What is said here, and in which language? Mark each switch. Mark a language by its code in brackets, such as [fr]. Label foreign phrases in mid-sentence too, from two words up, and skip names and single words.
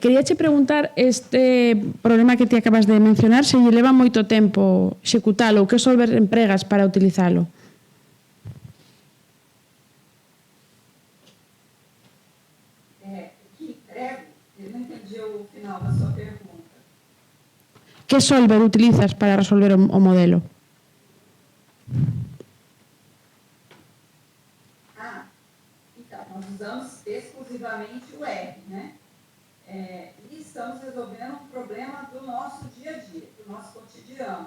[gl] Queríache preguntar este problema que ti acabas de mencionar, se lle leva moito tempo executalo ou que solver empregas para utilizalo? Que solver utilizas para resolver o modelo? [pt] Então, nós usamos exclusivamente o R, né? E estamos resolvendo um problema do nosso dia a dia, do nosso cotidiano.